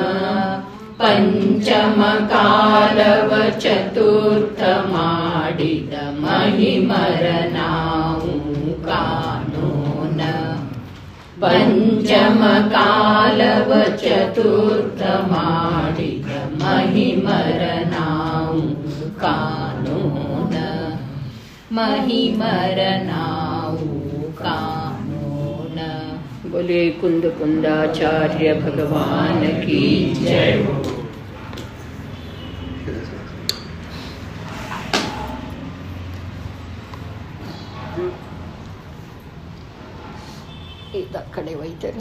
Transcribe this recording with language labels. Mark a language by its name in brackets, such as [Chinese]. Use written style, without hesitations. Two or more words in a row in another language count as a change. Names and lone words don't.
[Kannada] ಪಂಚಮ ಕಾಲವ ಚತುರ್ಥ ಮಾಡಿದ ಮಹಿಮರ ನಾವು ಕಾಣೋಣ ಪಂಚಮ ಕಾಲವ ಚತುರ್ಥ ಮಾಡಿದ ಮಹಿಮರ ನಾವು ಕಾಣೋಣ ಮಹಿಮರ ನಾವು ಕಾಣೋಣ [Hindi] बोलिए कुंद कुंदाचार्य भगवान की जय। कड़े वैद्य